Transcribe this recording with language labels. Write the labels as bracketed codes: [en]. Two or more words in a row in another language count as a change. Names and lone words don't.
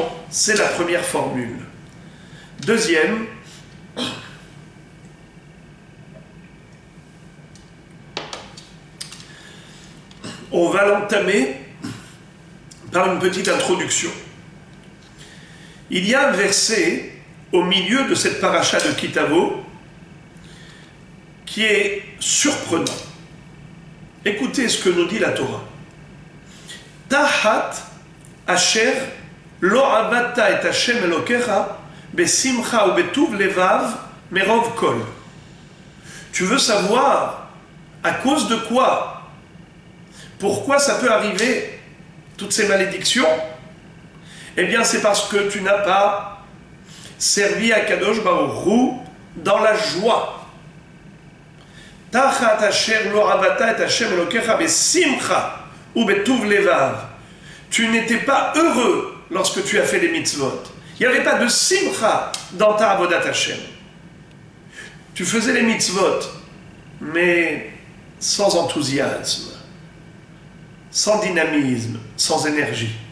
[fr] C'est la première formule. Deuxième, on va l'entamer par une petite introduction. Il y a un verset au milieu de cette paracha de Kitavo qui est surprenant. Écoutez ce que nous dit la Torah. [he] תחת אשר לא עבדת את השם אלוקיך בשמחה ובטוב לבב מרוב כל. [fr] Tu veux savoir à cause de quoi? Pourquoi ça peut arriver, toutes ces malédictions? Eh bien, c'est parce que tu n'as pas servi à Kadosh Baruch Hu dans la joie. [he] תחת אשר לא עבדת את השם אלוקיך בשמחה ובטוב לבב. [fr] Tu n'étais pas heureux lorsque tu as fait les mitzvot. Il n'y avait pas de simcha dans ta [he] עבודת השם. [fr] Tu faisais les mitzvot, mais sans enthousiasme, sans dynamisme, sans énergie.